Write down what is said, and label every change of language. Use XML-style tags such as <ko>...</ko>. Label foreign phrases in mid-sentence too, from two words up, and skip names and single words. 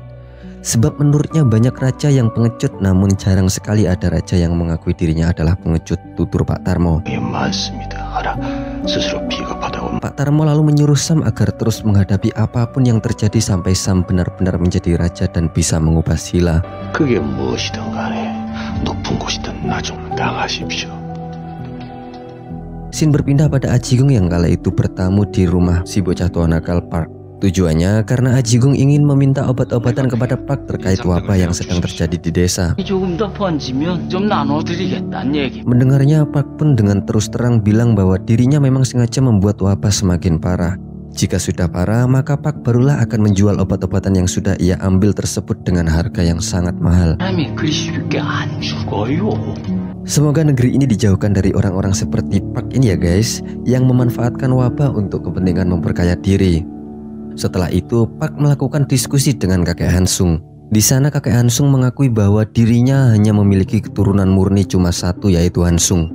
<id>Sebab menurutnya banyak raja yang pengecut, namun jarang sekali ada raja yang mengakui dirinya adalah pengecut, tutur Pak Tarmo. Pak Tarmo lalu menyuruh Sam agar terus menghadapi apapun yang terjadi sampai Sam benar-benar menjadi raja dan bisa mengubah sila.</id> <ko>그게 무엇이든 간에 높은 곳이든 나좀 나가십시오.</ko> <id>Scene berpindah pada Ajigung yang kala itu bertamu di rumah si bocah tua nakal Park. Tujuannya karena Ajigung ingin meminta obat-obatan kepada Park terkait wabah yang sedang terjadi di desa.</id> <ko>조금 더 번지면 좀 나눠드리겠다는 얘기.</ko> <id>Mendengarnya, Park pun dengan terus terang bilang bahwa dirinya memang sengaja membuat wabah semakin parah. Jika sudah parah, maka Park barulah akan menjual obat-obatan yang sudah ia ambil tersebut dengan harga yang sangat mahal.</id> <ko>사람이 그리 쉽게 안 죽어요.</ko> <id>Semoga negeri ini dijauhkan dari orang-orang seperti Park ini ya guys, yang memanfaatkan wabah untuk kepentingan memperkaya diri. Setelah itu, Park melakukan diskusi dengan kakek Hansung. Di sana kakek Hansung mengakui bahwa dirinya hanya memiliki keturunan murni cuma satu, yaitu Hansung.</id>